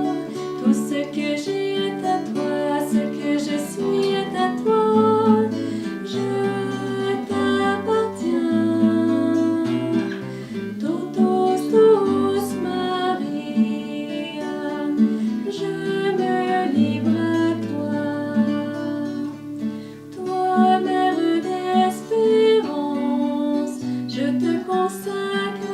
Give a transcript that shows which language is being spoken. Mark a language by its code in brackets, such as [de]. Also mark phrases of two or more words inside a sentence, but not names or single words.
[fr] Tout ce que j'ai est à toi, ce que je suis est à toi. Je t'appartiens. [la] Totus tuus Maria, [fr] je me livre à toi. Toi, mère d'espérance, je te consacre.